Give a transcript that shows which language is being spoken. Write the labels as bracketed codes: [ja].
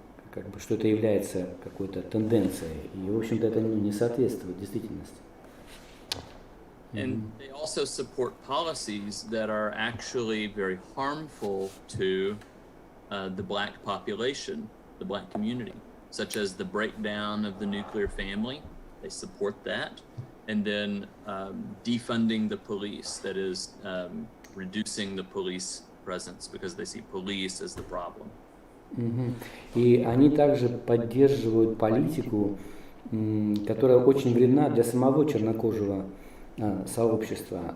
[ru] Как бы, что это является какой-то тенденцией. И, в общем-то, это не соответствует действительности. [en] And they also support policies that are actually very harmful to the black population, the black community, such as the breakdown of the nuclear family. They support that. And then defunding the police, that is reducing the police presence because they see police as the problem. [ru] И они также поддерживают политику, которая очень вредна для самого чернокожего сообщества.